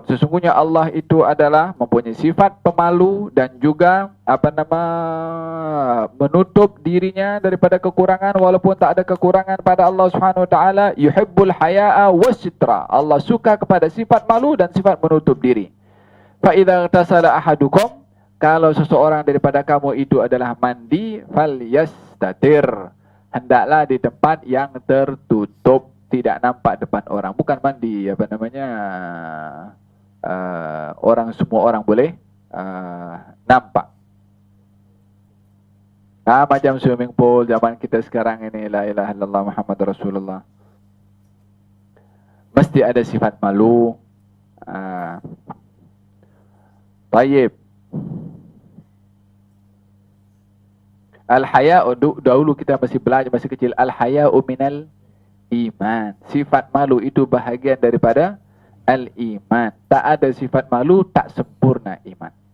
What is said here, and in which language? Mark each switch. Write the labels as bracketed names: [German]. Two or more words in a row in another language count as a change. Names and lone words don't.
[Malay] Sesungguhnya Allah itu adalah mempunyai sifat pemalu dan juga menutup dirinya daripada kekurangan, walaupun tak ada kekurangan pada Allah [Arabic] Subhanahu wa taala. Yuhibbul haya'a wasitra. [Malay] Allah suka kepada sifat malu dan sifat menutup diri. [Arabic] فإذا اغتسل أحدكم, [Malay] kalau seseorang daripada kamu itu adalah mandi, falyastatir. Hendaklah di tempat yang tertutup, tidak nampak depan orang. Bukan mandi semua orang boleh nampak. Macam [English] swimming pool [Malay] zaman kita sekarang ini, [Arabic] لا إله إلا الله محمد رسول الله, [Malay] mesti ada sifat malu. Tayyib. Al-haya'u, dahulu kita masih belajar, masih kecil, [Arabic] al-haya'u minal iman. [Malay] Sifat malu itu bahagian daripada al-iman. Tak ada sifat malu, tak sempurna iman.